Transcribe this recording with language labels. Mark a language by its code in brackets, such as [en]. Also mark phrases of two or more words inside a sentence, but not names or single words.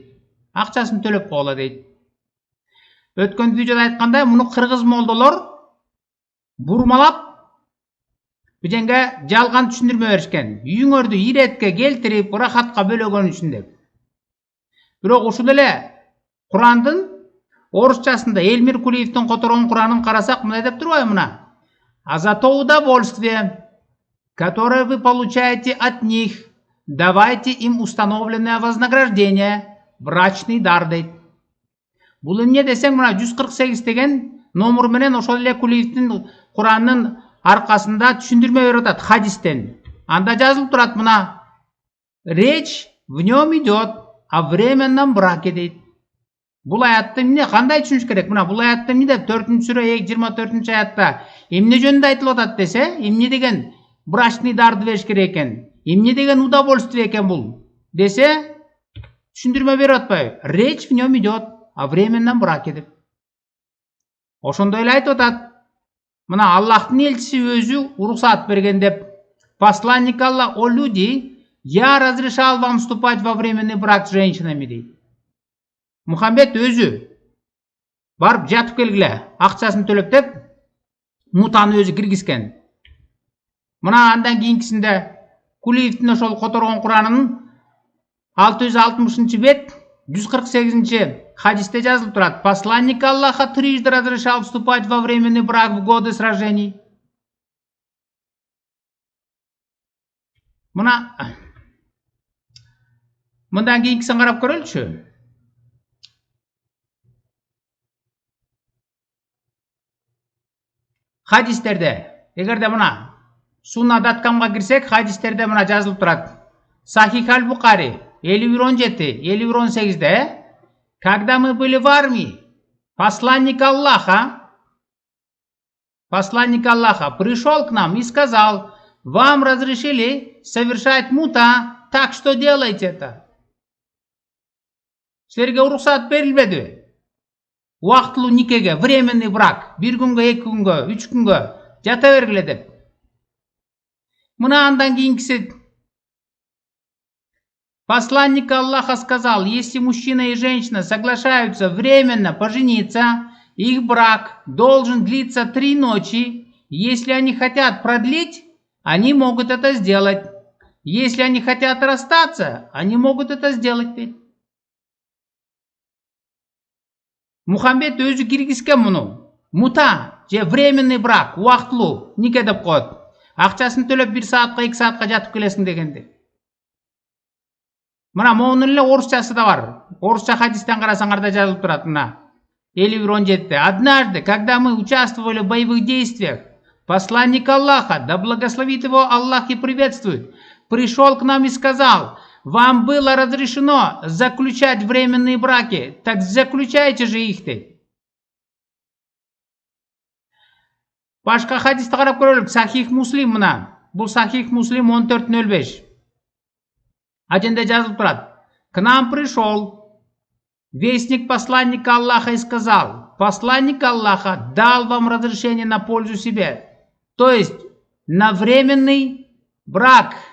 [ky] Акчасын төлөп койгула дейт. Өткөн видеода айткандай, муну кыргыз молдолор бурмалап биженге жалган түшүндүрмө беришкен. Үйүңөрдү иретке келтирип, ырахатка бөлөгөн үчүн деп. Бирок ушул эле Курандын орусчасында Элмир Кулиевдин которгон Куранын карасак, мындай деп турбайбы мына? [ru] А за то удовольствие, которое вы получаете от них, давайте им установленное вознаграждение, брачный дар дейт. [ky] Бул эмне десең, мына 148 деген номер менен ошол эле Кулиевдин Куранын аркасында түшүндүрмө берип атат хадистен. Анда жазылып турат мына: [ru] речь в нем идет о временном браке дейт. [ky] Бул аятты эмне кандай түшүнүш керек? Мына бул аятты эмне деп 4-сүрө 24 аятта эмне жөнүндө айтылып атат десе, эмне деген [ru] брачный дарды [ky] бериш керек экен, эмне деген удовольствие экен бул десе, түшүндүрмө берип атпайбы? [ru] Речь в нем идет о временном браке деп. [ky] Ошондой эле айтып атат. Мына Аллахтын элчиси өзү уруксат берген деп. [ru] Посланник Аллах: о люди, я разрешал вам вступать во временный брак с женщинами дейт. [ky] Мухаммед өзү барып жатып келгиле, акчасын төлөп деп, мутаны өзү киргизген. Мына андан кийинкисинде Кулиевдин ошол которгон Куранынын 660 бет 148 хадисте жазылып турат. [ru] Посланник Аллаха трижды разрешал вступать во временный брак в годы сражений. [ky] Мындан кийинкисин карап көрөлүчү. Хадистерде, эгерде мына Сунна.com'га кирсек, хадистерде мына жазылып турат. [ru] Сахих аль-Бухари 51:17, 51:18, когда мы были в армии, посланник Аллаха пришел к нам и сказал: вам разрешили совершать мута, так что делайте это. [ky] Силерге уруксат берилбеди? Убактылуу никеге, [ru] временный брак, [ky] 1 күнгө, 2 күнгө, 3 күнгө жата бергиле деп. Мына андан кийинкиси: [ru] посланник Аллаха сказал: если мужчина и женщина соглашаются временно пожениться, их брак должен длиться 3 ночи. Если они хотят продлить, они могут это сделать. Если они хотят расстаться, они могут это сделать. [ky] Мухаммед өзү киргизген муну. Мута же [ru] временный брак, [ky] убактылуу нике деп коет. Акчасын төлөп 1 саатка 2 саатка жатып келесиң дегенде. Мына монун эле орусчасы да бар. Орусча хадистен карасаңар да жазылып турат мына 51:17. [ru] Однажды, когда мы участвовали в боевых действиях, посланник Аллаха, да благословит его Аллах и приветствует, пришел к нам и сказал: вам было разрешено заключать временные браки, так заключайте же их. [ky] Башка хадисти карап көрөлүк. Сахих Муслим мына. Бул Сахих Муслим 14:05. Аженде жазылып турат. [ru] К нам пришел вестник посланника Аллаха и сказал: посланник Аллаха дал вам разрешение на пользу себе, то есть на временный брак.